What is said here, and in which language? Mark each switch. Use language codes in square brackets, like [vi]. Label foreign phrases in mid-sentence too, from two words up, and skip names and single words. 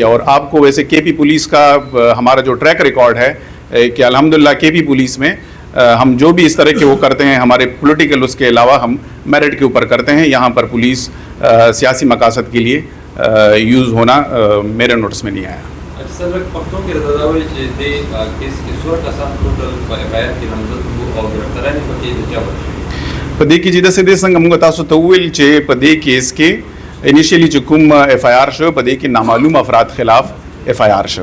[ur] اور آپ کو ویسے کے پی پولیس کا ہمارا جو [en] track record [ur] ہے کہ الحمدللہ کے پی پولیس میں ہم جو بھی اس طرح کے وہ کرتے ہیں ہمارے پولیٹیکل اس کے علاوہ ہم میرٹ کے اوپر کرتے ہیں. یہاں پر پولیس سیاسی مقاصد کے لیے یوز ہونا میرے نوٹس میں نہیں آیا. [ps] پدې کې چې د سدې څنګه موږ تاسو ته وویل چې په دې کیس کې انیشیلی چې کوم FIR شو په دې کې نامعلوم افراد خلاف FIR شو.